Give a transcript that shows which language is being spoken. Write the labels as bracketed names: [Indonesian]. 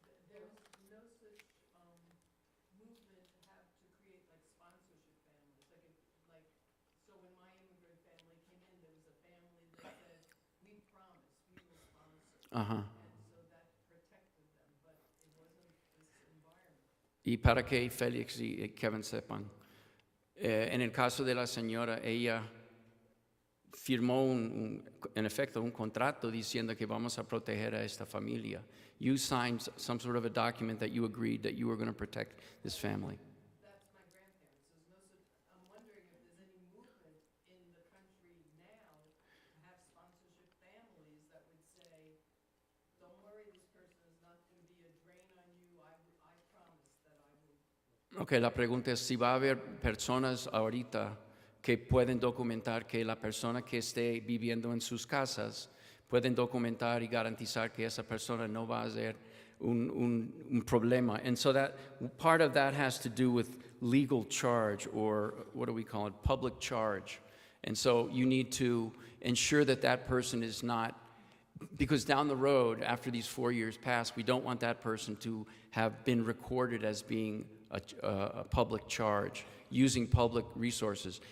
[English] There's no such movement to have to create like sponsorship families. So when my immigrant family came in, there was a family that said, we promise we will sponsor. Uh-huh. And so that protected them, but it wasn't this environment. [Spanish] Y para que Félix y Kevin sepan, en el caso de la señora, ella firmó en efecto un contrato diciendo que vamos a proteger a esta familia. [English] You signed some sort of a document that you agreed that you were going to protect this family. That's my grandparents. There's no such, I'm wondering if there's any movement in the country now to have sponsorship families that would say, don't worry, this person is not going to be a drain on you. I promise that I will. [Spanish] Ok, la pregunta es si va a haber personas ahorita que pueden documentar que la persona que esté viviendo en sus casas pueden documentar y garantizar que esa persona no va a ser un problema. [English] And so that part of that has to do with legal charge, or what do we call it, public charge. And so you need to ensure that that person is not, because down the road, after these 4 years pass, we don't want that person to have been recorded as being a public charge, using public resources.